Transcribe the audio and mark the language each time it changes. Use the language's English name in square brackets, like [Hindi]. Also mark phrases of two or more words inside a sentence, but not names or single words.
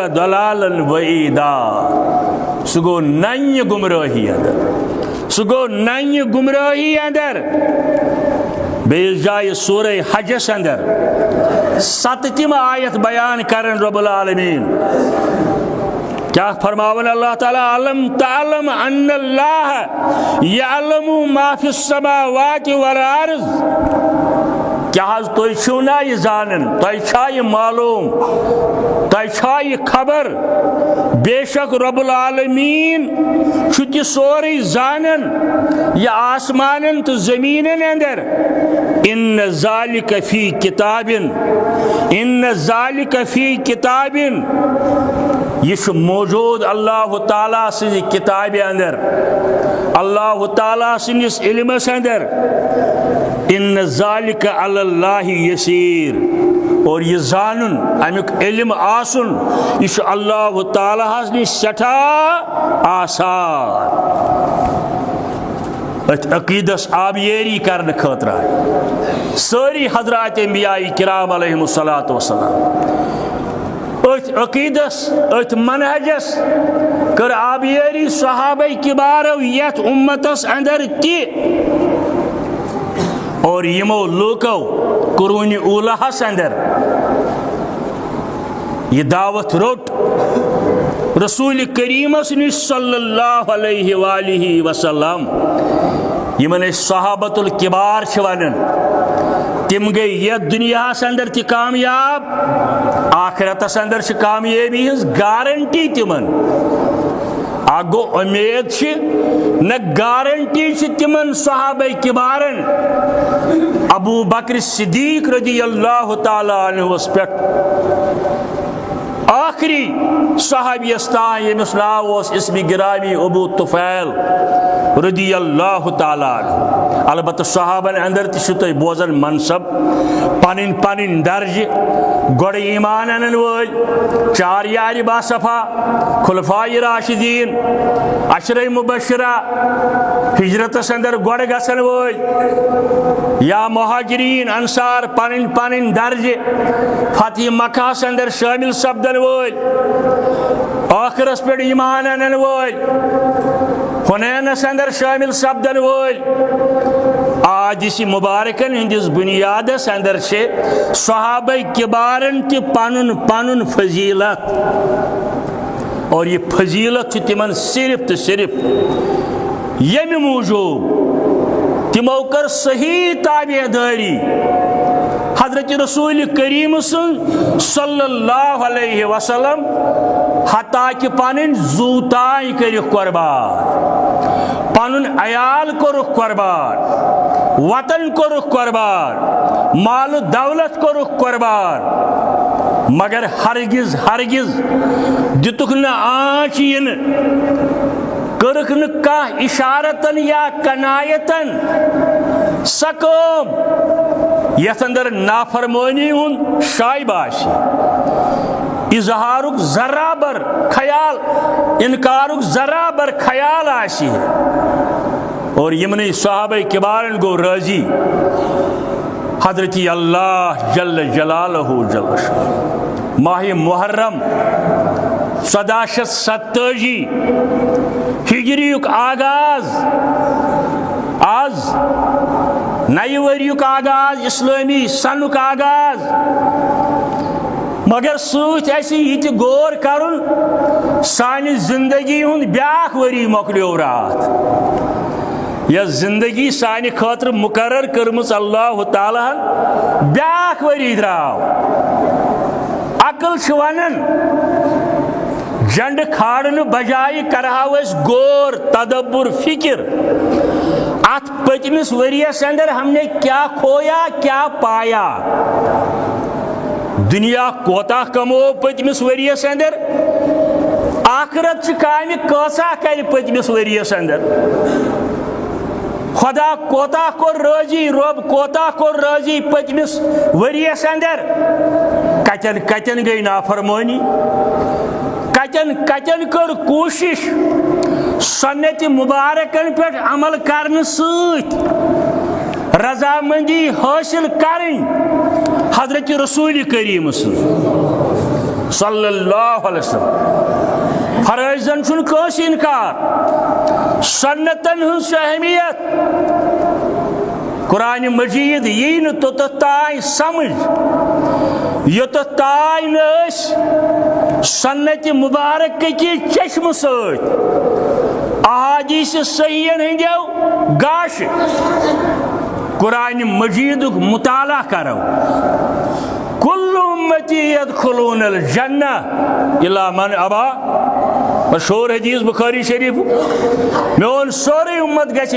[Arabic] ضلالا بعیدا [Kashmiri] سگو ننی گمراہی اندر سگو ننی گمراہی اندر بیس جائے سورہ حجس اندر 7 آیت بیان کرن رب العالمین کیا فرماون اللہ تعالی [Arabic] علم تعلم ان اللہ یعلم ما فی السماوات والارض [Kashmiri] کیا حض تو چھونا یہ زانن تو چھا یہ معلوم تو چھا یہ خبر بے شک رب العالمین چھتی سوری زانن یا آسمانن تو زمینن اندر [Arabic] ان ذالک فی کتاب [Kashmiri] یہ موجود اللہ تعالیٰ سے کتاب اندر اللہ تعالیٰ سنس علم اندر [Arabic] ان ذالک علی اللہ یسیر [Kashmiri] اور یہ زانن امیک علم آسن یہ اللہ تعالیٰ نے سٹھا آسان عقیدس آبیری کرنے خاطر ساری حضرات انبیاء کرام [Arabic] علیہم الصلاۃ والسلام [Kashmiri] عقیدس منہجس کر آبیری صحابہ کبارو یت امتس اندر تی اور یمو لوکو قرون اولہس اندر یہ دعوت روٹ رسول کریم صلی [Arabic] اللہ علیہ وآلہ وسلم [Kashmiri] یمن صحابت الکبار ونن تم گئی یہ دنیا اندر تی کامیاب آخرت اندر کامیابی ہز گارنٹی تمن آگو امید نہ گارنٹی تمن صحابہ کبارن ابو بکر صدیق [Arabic] رضی اللہ تعالی عنہ [Kashmiri] پہ آخری صحابی استان یمس ناو اسم گرامی ابو طفیل [Arabic] رضی اللہ تعالی عنہ [Kashmiri] البتہ صحابن اندر تہ بوزن منصب پنن درجہ گوڑ ایمان انن ول 4 یار باصفا خلفاء راشدین 10 مبشرہ ہجرتس اندر گوڑ گسن ول یا مہاجرین انصار پنن پنن درجہ فتح مکہ اندر شامل سپدن ول آخرس پہ ایمان انن ول حنینس اندر شامل سپدن ول آج اسی مبارکن ہندس بنیادس اندر سے صحابہ کبارن تی پنن پنن فضیلت اور یہ فضیلت تمن صرف تو صرف یم موجود تمو کر صحیح تابع داری حضرت رسول کریم [Arabic] صلی اللہ علیہ وسلم [Kashmiri] حتیٰ کہ پنن زوتائی کرک قربان پنن عیال کرک قربان وطن کرک قربان مال و دولت کرک قربان مگر ہرگز ہرگز دتک نہ آنچ ین کرک نہ کانٛہہ اشارتن یا کنایتن سکم یتھ اندر نافرمانی ہن شائبہ آشی اظہارک ذرہ بر خیال انکارک ذرہ بر خیال آشی اور یمنی صحابہ کبارن گو راضی حضرت اللہ [Arabic] جل جلالہ جل شانہ [Kashmiri] ماہ محرم 1427 ہجریک آغاز آز نئی وریک آغاز اسلامی سنک آغاز مگر سوچ ایسی یہ غور کرن سانی زندگی ہند بیاکھ وری مکلیو رات یا زندگی سانی خاطر مقرر کرمس اللہ تعالیٰ بیاکھ وری دراو عقل ونن جنڈ کھاڑن بجائے کرہاو اس غور تدبر فکر ات پچمس وریس اندر [Urdu] ہم نے کیا کھویا کیا پایا [Kashmiri] دنیا کوتا کمو پچمس وریس اندر آخرت چھ کامہ کسا کر پچمس وریس اندر خدا کوتا کور راضی رب کوتا کور راضی پچمس وریس اندر کچن کچن گئی نافرمانی کچن کچن کر کوشش سنت مبارکن پہ عمل کرنے ست رضامندی [Urdu] حاصل کریں [Kashmiri] حضرت رسول کریم [Arabic] صلی اللہ علیہ وسلم [Kashmiri] فرائضن چھن کس انکار سنتن ہن اہمیت قرآن مجید یہ نا توتھ تائیں سمجھ یوتھ تائیں نس سنت مبارک کی چشم ست احادیث صحیحن ہندیو گاش قرآن مجید مطالعہ کرو [Arabic] کل امتی یدخلون الجنہ الا من ابا [Kashmiri] مشہور حدیث بخاری شریف میون سوری امت گژھِ